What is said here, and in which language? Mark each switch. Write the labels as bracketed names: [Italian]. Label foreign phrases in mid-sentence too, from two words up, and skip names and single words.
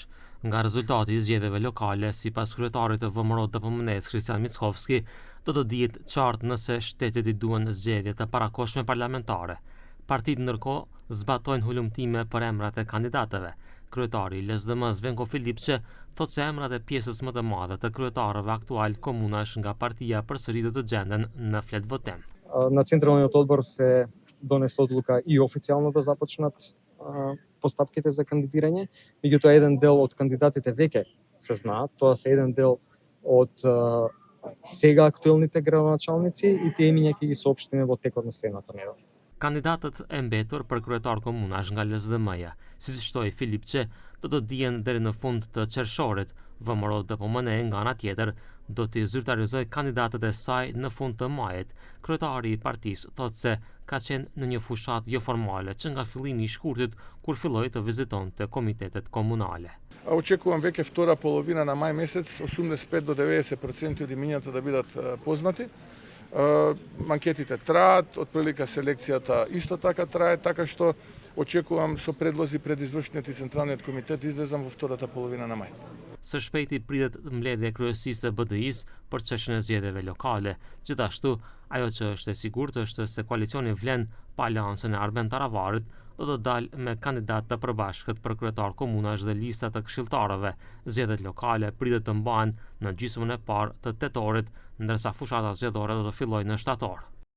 [Albanian] Nga rezultati i zgjedhjeve lokale, sipas kryetarit të VMRO-DPMNE-s Kristian Mickovski, do të dihet qartë nëse shtetit i duhen zgjedhje të parakohshme parlamentare. Partitë ndërkohë zbatojnë hulumtime për emrat e kandidatëve. Kryetari i LSDM-s Venko Filipçe thotë se emrat e pjesës më të madhe të kryetarëve aktual komunash nga partia përsëri do të gjenden në flet votim. [Macedonian] На Централниот одбор се донесла одлука и официјално да започнат постапките за кандидирање, меѓутоа еден дел од кандидатите веќе се знаат, тоа се еден дел од сега актуелните градоначалници и тие имиња ќе ги соопштиме во текот на следната недела. [Albanian] Kandidatët e mbetur për kryetar komunash nga LSDM-ja, si shtoi Filipçe, do të dihen deri në fund të qershorit. VMRO-DPMNE nga ana tjetër do të zyrtarizojë kandidatët e saj në fund të majit. Kryetari i partisë thotë se ka qenë në një fushatë jo formale që nga fillimi i shkurtit kur filloi të vizitonte komitetet komunale. [Macedonian] Очекувам веќе втора половина на мај месец 85 до 90% од имињата да бидат познати. Анкетите траат, отприлика селекцијата исто така трае, така што очекувам со предлози пред извршниот и Централниот комитет излезам во втората половина на мај. [Albanian] Së shpejti pritet mbledhja e kryesisë së BDI-s për çështjen e zgjedhjeve lokale. Gjithashtu, ajo që është e sigurt është se koalicioni vlen pa aleancën e Arben Taravarit do të dalë me kandidat të përbashkët për kryetar komunash dhe lista të këshilltarëve. Zgjedhjet lokale pritet të mbahen në gjysmën e parë të tetorit, ndërsa fushata zgjedhore do të fillojë në shtator.